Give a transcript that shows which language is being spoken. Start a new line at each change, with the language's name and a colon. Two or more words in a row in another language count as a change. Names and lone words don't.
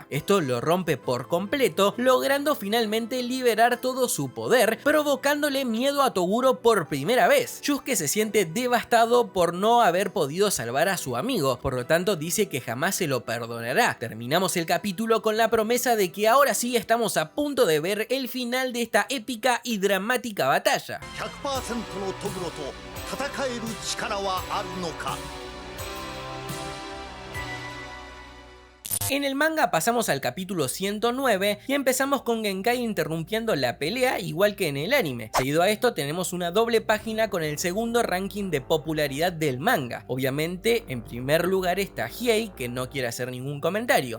Spanish: Esto lo rompe por completo, logrando finalmente liberar todo su poder, provocándole miedo a Toguro por primera vez. Yusuke se siente devastado por no haber podido salvar a su amigo, por lo tanto dice que jamás se lo perdonará. Terminamos el capítulo con la promesa de que ahora sí estamos a punto de ver el final de esta épica y dramática batalla.
Japanese: 100% のトグロと戦える力はあるのか。
Spanish: En el manga pasamos al capítulo 109 y empezamos con Genkai interrumpiendo la pelea igual que en el anime. Seguido a esto tenemos una doble página con el segundo ranking de popularidad del manga. Obviamente en primer lugar está Hiei, que no quiere hacer ningún comentario.